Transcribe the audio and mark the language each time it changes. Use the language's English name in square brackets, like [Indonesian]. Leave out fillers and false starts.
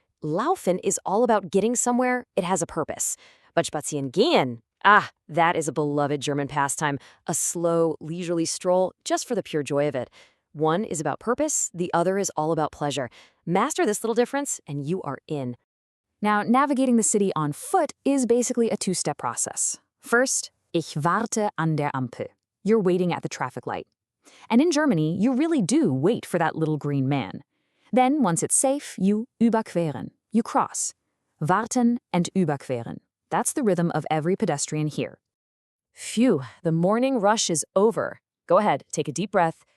[English] Laufen is all about getting somewhere, it has a purpose. But spazieren gehen, that is a beloved German pastime, a slow, leisurely stroll just for the pure joy of it. One is about purpose, the other is all about pleasure. Master this little difference, and you are in. Now, navigating the city on foot is basically a 2-step process. First, [German] ich warte an der Ampel. [English] You're waiting at the traffic light. And in Germany, you really do wait for that little green man. Then, once it's safe, you überqueren. You cross. Warten and überqueren. That's the rhythm of every pedestrian here. Phew, the morning rush is over. Go ahead, take a deep breath.